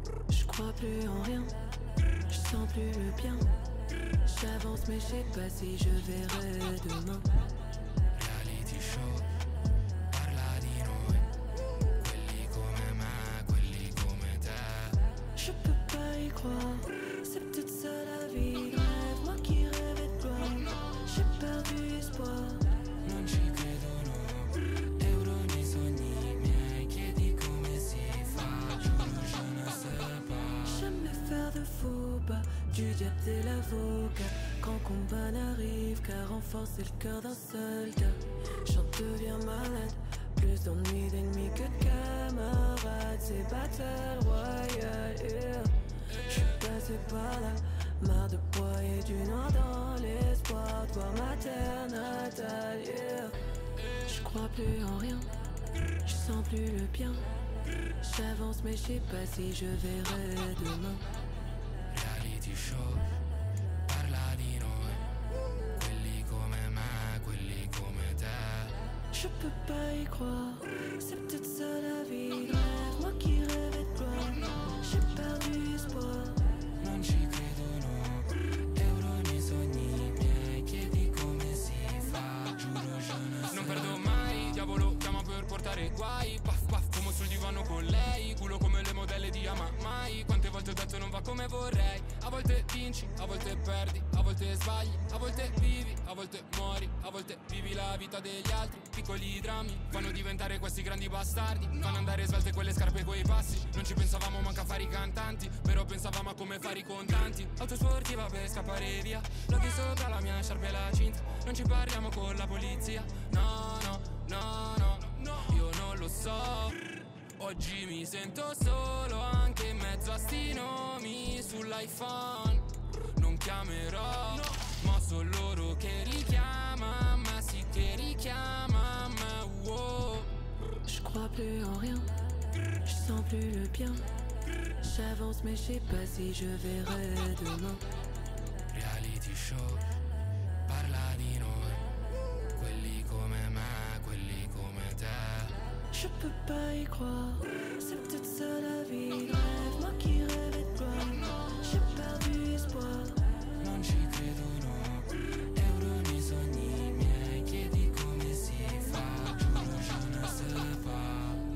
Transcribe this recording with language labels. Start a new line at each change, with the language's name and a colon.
French: Je crois plus en rien, je sens plus le bien. J'avance mais je sais pas si je verrai demain.
Italian: Reality show, parla di noi, quelli come me, quelli come te.
French: Je peux pas y croire, c'est peut-être ça la vie. Rêve, moi qui rêvais de toi, j'ai perdu espoir.
Italian: Non ci credo no, euro nei sogni miei, chiedi come si fa,
French: giuro je ne sais pas. Jamais faire de faux pas, du diable t'es l'avocat. Quand combat n'arrive qu'à renforcer le cœur d'un seul gars. J'en deviens malade, plus d'ennuis d'ennemis que de camarades. C'est Battle Royale, yeah. J'suis passé par là, marre de broyer du noir dans l'espoir de voir ma terre natale, yeah. J'crois plus en rien, j'sens plus le bien. J'avance mais j'sais pas si je verrai demain.
Italian: Reality show, parla di noi, quelli come me, quelli come te.
French: Je peux pas y croire, c'est peut-être ça la vie de rêve. Moi qui rêvais de gloire, j'ai perdu espoir.
Italian: Non ci credo no, euro nei sogni miei, chiedi come si fa,
French: giuro je ne sais.
Italian: Non perdo mai, diavolo chiama per portare guai. Paf paf come sul divano con lei, culo come le modelle di Ama mai. Quante volte ho detto non va come vorrei. A volte vinci, a volte perdi, a volte sbagli, a volte vivi, a volte muori, a volte vivi la vita degli altri. Piccoli drammi fanno diventare questi grandi bastardi, fanno andare svelte quelle scarpe coi passi. Non ci pensavamo manca a fare i cantanti, però pensavamo a come fare i contanti. Autosportiva per scappare via, loghi sopra la mia sciarpa e la cinta. Non ci parliamo con la polizia, no no no no no. Io non lo so, oggi mi sento solo anche in mezzo a sti nomi sull'iPhone. Non chiamerò, ma sono loro che richiama, ma sì che richiama, ma wow.
French: J'crois plus en rien, j'sens plus le bien. J'avance mais j'sais pas si je verrai demain.
Italian: Reality show, parla di noi, quelli come me, quelli come te.
French: Je peux pas y croire, c'est peut-être ça la vie de rêve. Moi qui rêvais de gloire, j'ai perdu espoir.
Italian: Non ci credo no, euro nei sogni miei, chiedi come si fa,
French: giuro je ne sais pas.